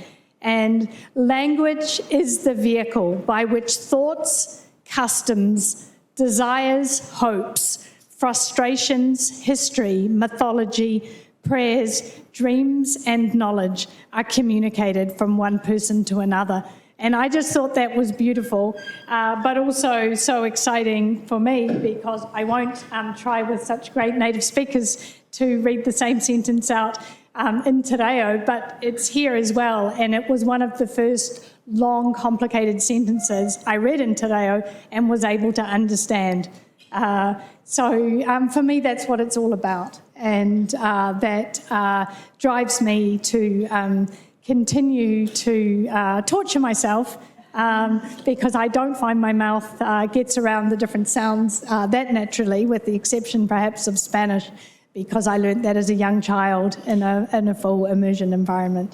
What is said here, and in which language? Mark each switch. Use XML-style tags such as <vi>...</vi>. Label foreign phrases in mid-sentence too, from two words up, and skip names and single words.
<en>And language is the vehicle by which thoughts, customs, desires, hopes, frustrations, history, mythology, prayers, dreams, and knowledge are communicated from one person to another. And I just thought that was beautiful, but also so exciting for me because I won't try with such great native speakers to read the same sentence out in te reo, but it's here as well. And it was one of the first long, complicated sentences I read in Te Reo and was able to understand. So for me, that's what it's all about. And that drives me to continue to torture myself because I don't find my mouth gets around the different sounds that naturally, with the exception perhaps of Spanish, because I learned that as a young child in a full immersion environment.</en>